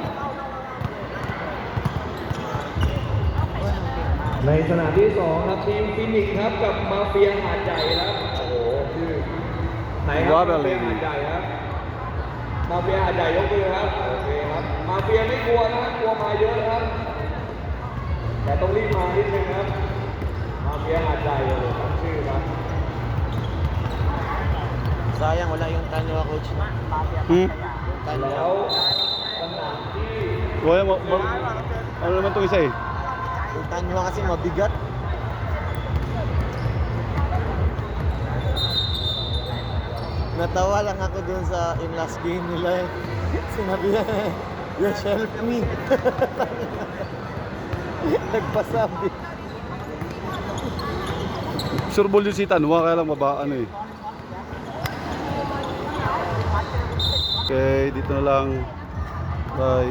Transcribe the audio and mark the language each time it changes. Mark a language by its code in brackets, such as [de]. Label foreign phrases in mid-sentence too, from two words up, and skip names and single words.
[th] ในสนามที่สองครับทีมฟินิกส์ครับกับมาเฟียหาดใหญ่ครับโอ้โหชื่อไหนครับมาเฟียหาดใหญ่ครับมาเฟียหาดใหญ่ยกมือครับโอเคครับมาเฟียไม่กลัวนะกลัวมาเยอะครับแต่ต้องรีบมานิดนึงครับมาเฟียหาดใหญ่เลยครับชื่อครับ [tl] Sayang wala yung Tanwa coach. Tanwa. [th] แล้วสนามที่ [tl] Wala ano naman itong isa eh. Yung Tanwa kasi mabigat. Natawa lang ako dun sa [en] in last game [tl] nila eh. Sinabi niya, [en] "Yes, help me." Nagpasabi. Sure ball [tl] yung si Tanwa, kaya lang ano eh. Okay, dito na lang. Bye.